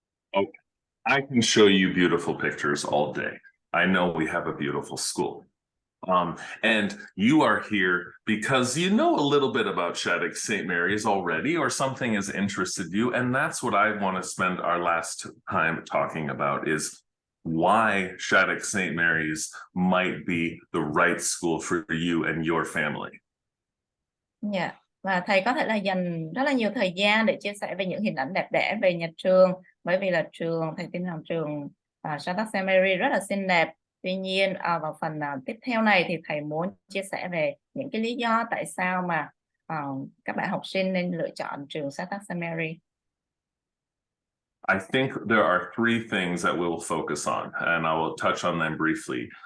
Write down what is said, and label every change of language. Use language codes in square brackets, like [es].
[en] Okay. I can show you beautiful pictures all day. I know we have a beautiful school. And you are here because you know a little bit about Shattuck-St. Mary's already, or something has interested you. And that's what I want to spend our last time talking about, is why Shattuck-St. Mary's might be the right school for you and your family. Yeah. [vi] Và thầy có thể là dành rất là nhiều thời gian để chia sẻ về những hình ảnh đẹp đẽ về nhà trường, bởi vì là thầy tin rằng trường Shattuck-St. Mary rất là xinh đẹp. Tuy nhiên vào phần tiếp theo này thì thầy muốn chia sẻ về những cái lý do tại sao mà các bạn học sinh nên lựa chọn trường Shattuck-St. Mary. [en] I think there are 3 things that we will focus on, and I will touch on them briefly.